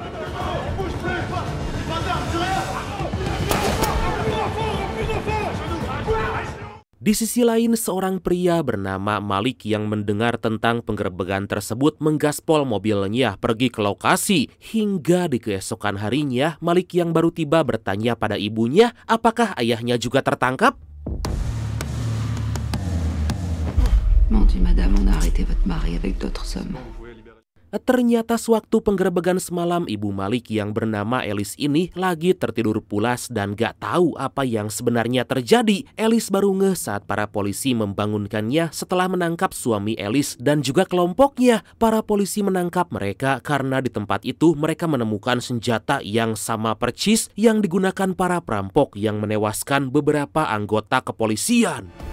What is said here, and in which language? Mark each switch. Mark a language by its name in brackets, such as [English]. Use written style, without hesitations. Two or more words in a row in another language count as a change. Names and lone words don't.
[Indonesian] Di sisi lain, seorang pria bernama Malik yang mendengar tentang penggerebekan tersebut menggaspol mobilnya pergi ke lokasi. Hingga di keesokan harinya, Malik yang baru tiba bertanya pada ibunya apakah ayahnya juga tertangkap. [French] Mon Dieu, madame, on a arrêté votre mari avec d'autres hommes. [Indonesian] Ternyata sewaktu penggerebekan semalam, ibu Malik yang bernama Elis ini lagi tertidur pulas dan gak tahu apa yang sebenarnya terjadi. Elis baru ngeh saat para polisi membangunkannya setelah menangkap suami Elis dan juga kelompoknya. Para polisi menangkap mereka karena di tempat itu mereka menemukan senjata yang sama percis yang digunakan para perampok yang menewaskan beberapa anggota kepolisian.